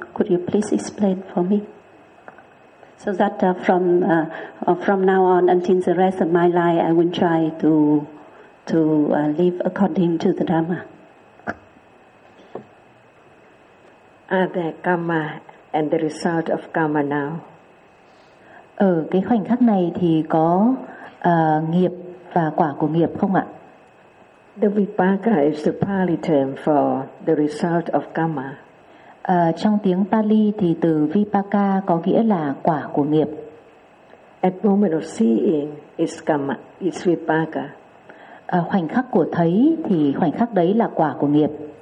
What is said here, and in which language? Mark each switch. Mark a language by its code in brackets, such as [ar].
[en] Could you please explain for me? So that from now on until the rest of my life, I will try to live according to the Dhamma. Are there karma and the result of karma now? [vi] Ở cái khoảnh khắc này thì có nghiệp và quả của nghiệp không ạ? [en] The vipaka is the Pali term for the result of karma. [vi] Trong tiếng Pali thì từ vipaka có nghĩa là quả của nghiệp. [en] At moment of seeing is karma, is vipaka. [vi] Khoảnh khắc của thấy thì khoảnh khắc đấy là quả của nghiệp.